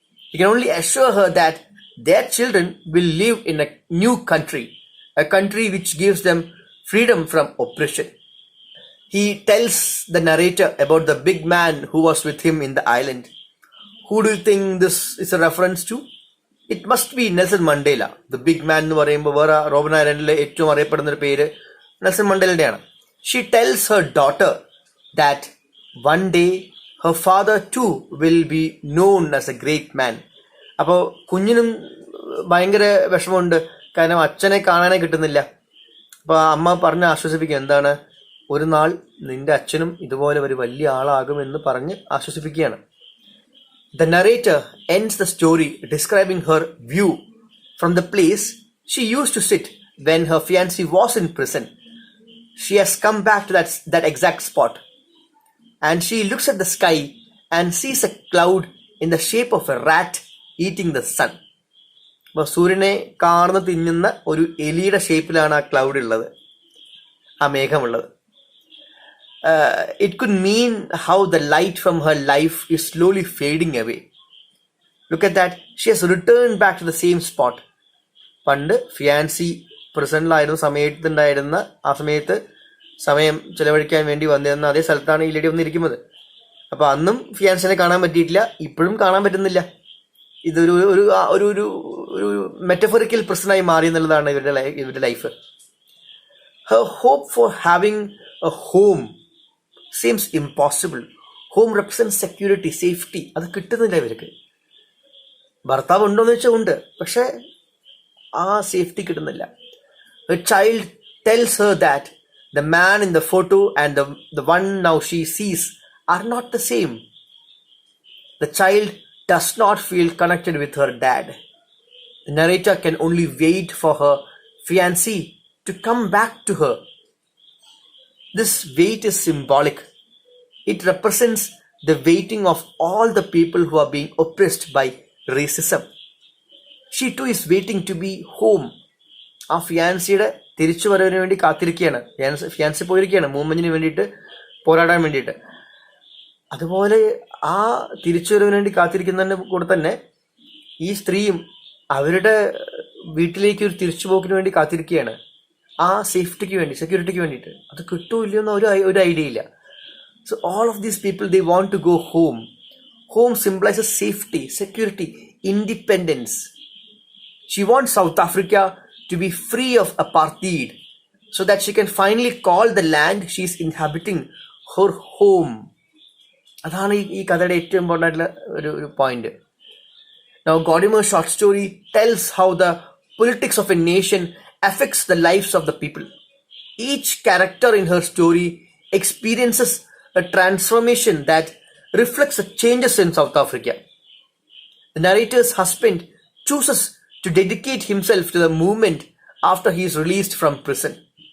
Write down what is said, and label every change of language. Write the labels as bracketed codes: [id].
[en] He can only assure her that their children will live in a new country, a country which gives them freedom from oppression. He tells the narrator about the big man who was with him in the island. Who do you think this is a reference to? It must be Nelson Mandela. The big man [ml] എന്ന് പറയുമ്പോൾ വേറെ Robin ഐലൻഡിലെ ഏറ്റവും അറിയപ്പെടുന്ന ഒരു പേര് Nelson മണ്ടേലയുടെയാണ്. [en] She tells her daughter that one day her father too will be known as a great man. [ml] അപ്പോൾ കുഞ്ഞിനും ഭയങ്കര വിഷമമുണ്ട്, കാരണം അച്ഛനെ കാണാനേ കിട്ടുന്നില്ല. അപ്പോൾ അമ്മ പറഞ്ഞ് ആശ്വസിപ്പിക്കുക, എന്താണ്, ഒരു നാൾ നിന്റെ അച്ഛനും ഇതുപോലെ ഒരു വലിയ ആളാകുമെന്ന് പറഞ്ഞ് ആശ്വസിപ്പിക്കുകയാണ്. [en] The narrator ends the story describing her view from the place she used to sit when her fiancé was in prison. She has come back to that exact spot, and she looks at the sky and sees a cloud in the shape of a rat eating the sun. [ml] അപ്പോൾ സൂര്യനെ കാർന്ന് തിന്നുന്ന ഒരു എലിയുടെ ഷേപ്പിലാണ് ആ cloud ഉള്ളത്, ആ മേഘമുള്ളത്. [en] It could mean how the light from her life is slowly fading away. Look at that. She has returned back to the same spot. [ml] പണ്ട് fiancée പ്രസന്റിലായിരുന്ന സമയത്തുണ്ടായിരുന്ന ആ സമയത്ത് സമയം ചെലവഴിക്കാൻ വേണ്ടി വന്നിരുന്ന അതേ സ്ഥലത്താണ് ഈ ലേഡി വന്നിരിക്കുന്നത്. അപ്പോൾ അന്നും ഫിയാൻസിനെ കാണാൻ പറ്റിയിട്ടില്ല, ഇപ്പോഴും കാണാൻ പറ്റുന്നില്ല. ഇതൊരു ഒരു ഒരു ഒരു ഒരു മെറ്റഫറിക്കൽ പ്രസനായി മാറി എന്നുള്ളതാണ് ഇവരുടെ life. [en] Her hope for having a home seems impossible. Home represents security, safety. [ml] അത് കിട്ടുന്നില്ല ഇവർക്ക്. ഭർത്താവ് ഉണ്ടോയെന്ന് വെച്ചാൽ ഉണ്ട്, പക്ഷെ ആ സേഫ്റ്റി കിട്ടുന്നില്ല. [en] A child tells her that the man in the photo and the one now she sees are not the same. The child does not feel connected with her dad. The narrator can only wait for her fiancé to come back to her. This wait is symbolic. It represents the waiting of all the people who are being oppressed by racism. She too is waiting to be home. [ml] ആ ഫിയാൻസിയുടെ തിരിച്ചു വരവിന് വേണ്ടി കാത്തിരിക്കുകയാണ്. Fiancée പോയിരിക്കുകയാണ് മൂവ്മെന്റിന് വേണ്ടിയിട്ട്, പോരാടാൻ വേണ്ടിയിട്ട്. അതുപോലെ ആ തിരിച്ചു വരവിന് വേണ്ടി കാത്തിരിക്കുന്നതിൻ്റെ കൂടെ തന്നെ ഈ സ്ത്രീയും അവരുടെ വീട്ടിലേക്ക് ഒരു തിരിച്ചുപോക്കിന് വേണ്ടി കാത്തിരിക്കുകയാണ്. ആ സേഫ്റ്റിക്ക് വേണ്ടി, സെക്യൂരിറ്റിക്ക് വേണ്ടിയിട്ട്. അത് കിട്ടുമോ ഇല്ലയോ എന്ന് ഒരു ഐഡിയ ഇല്ല. [en] So all of these people, they want to go home. Home symbolizes safety, security, independence. She wants South Africa to be free of apartheid so that she can finally call the land she is inhabiting her home. [ml] അതാണ് ഈ കഥയുടെ ഏറ്റവും important ആയിട്ടുള്ള ഒരു point. [en] Now Gordimer's short story tells how the politics of a nation affects the lives of the people. Each character in her story experiences a transformation that reflects the changes in South Africa. The narrator's husband chooses to dedicate himself to the movement after he is released from prison.